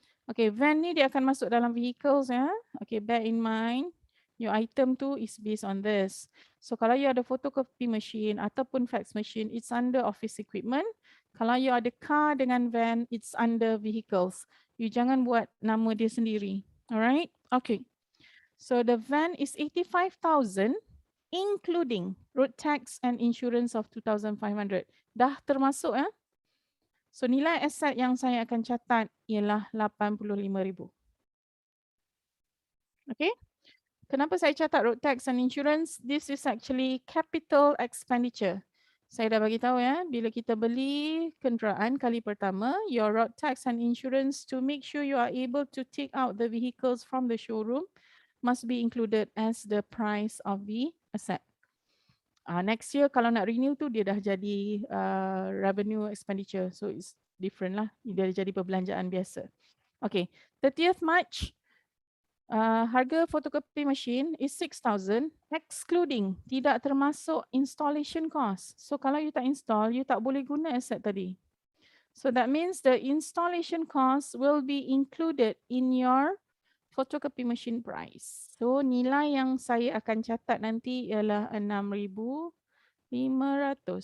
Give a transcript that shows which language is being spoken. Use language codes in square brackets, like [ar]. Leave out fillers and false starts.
[ms] Okay, van ni dia akan masuk dalam vehicles ya. [en] Okay, bear in mind your item [ms] tu [en] is based on this. So [ms] kalau [en] you ada photocopy machine [ms] ataupun [en] fax machine, it's under office equipment. [ms] Kalau [en] you ada car [ms] dengan [en] van, it's under vehicles. [ms] You jangan buat nama dia sendiri. [en] Alright? Okay. So the van is 85,000 including road tax and insurance of 2,500. [ms] Dah termasuk ya. So nilai aset yang saya akan catat ialah 85,000. [en] Okay. [ms] Kenapa saya catat [en] road tax and insurance? This is actually capital expenditure. [ms] Saya dah bagi tahu ya, bila kita beli kenderaan kali pertama, [en] your road tax and insurance to make sure you are able to take out the vehicles from the showroom must be included as the price of the asset. Next year [ms] kalau nak renew tu dia dah jadi revenue expenditure. [en] So it's different lah. [ms] Dia jadi perbelanjaan biasa. [en] Okay, 30th March, harga photocopy machine is 6,000 excluding, [ms] tidak termasuk [en] installation cost. [ms] So kalau you tak install, you tak boleh guna aset tadi. [en] So that means the installation cost will be included in your photocopy machine price. [ms] So nilai yang saya akan catat nanti ialah 6,500.